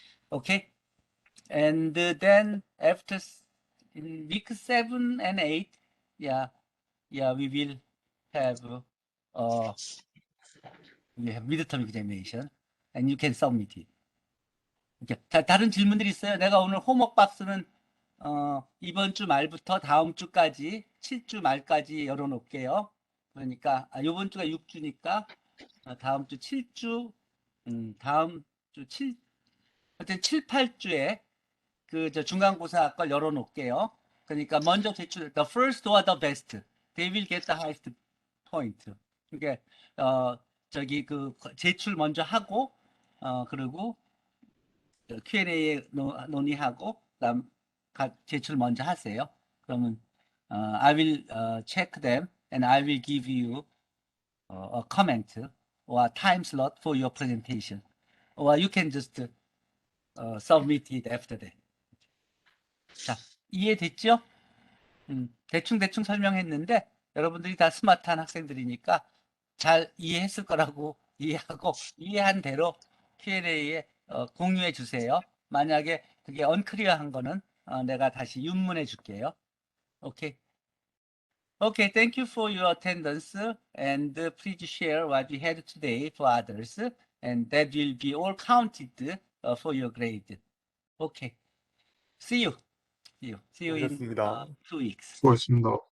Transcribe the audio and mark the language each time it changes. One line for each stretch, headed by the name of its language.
English: Okay, and then after in week 7 and 8, we will have midterm examination, and you can submit it.
Korean: Okay. 다른 질문들이 있어요? 내가 오늘 홈워크 박스는 이번 주 말부터 다음 주까지 7주 말까지 열어놓을게요. 그러니까 이번 주가 6주니까 다음 주 7주, 다음 주 7, 하여튼 7, 8주에 저 중간고사 걸 열어놓을게요. 그러니까 먼저 제출,
English: the first or the best, they will get the highest point.
Korean: 그러니까 저기 제출 먼저 하고 그리고 Q&A에 논의하고 그다음 제출 먼저 하세요. 그러면
English: I will check them and I will give you a comment or a time slot for your presentation, or you can just submit it after that.
Korean: 자, 이해됐죠? 대충 설명했는데 여러분들이 다 스마트한 학생들이니까 잘 이해했을 거라고 이해하고 이해한 대로 Q&A에 공유해 주세요. 만약에 그게 언클리어한 거는 내가 다시 윤문해 줄게요. 오케이.
English: Okay, thank you for your attendance, and please share what we had today for others, and that will be all counted for your grade. Okay. See you in
Korean: 수고하셨습니다.
English: 2 weeks.
Korean: 수고하셨습니다.